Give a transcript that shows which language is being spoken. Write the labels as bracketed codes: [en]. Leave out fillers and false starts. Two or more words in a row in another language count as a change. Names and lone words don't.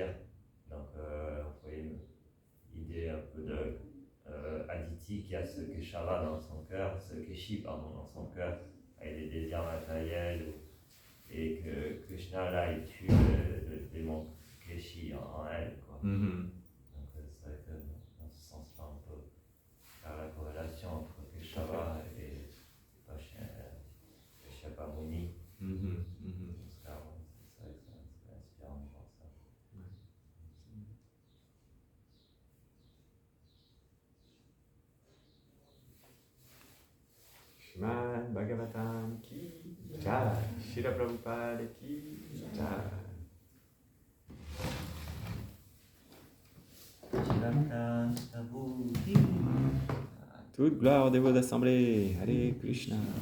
[fr] Donc, vous voyez l'idée un peu de Aditi qui a ce Keshava dans son cœur, ce Keshi, pardon, dans son cœur, avec des désirs matériels, et que Krishna, là, il tue le démon Keshi en elle. Quoi. Donc, c'est vrai que dans ce sens-là, on peut faire la corrélation entre Keshava et Kashyapa Muni. C'est inspirant de voir ça. [hi] Shrimad Bhagavatam ki jai, Srila Prabhupada ki jai. [fr] Toute gloire aux dévots d'assemblée. [sa] Hare Krishna.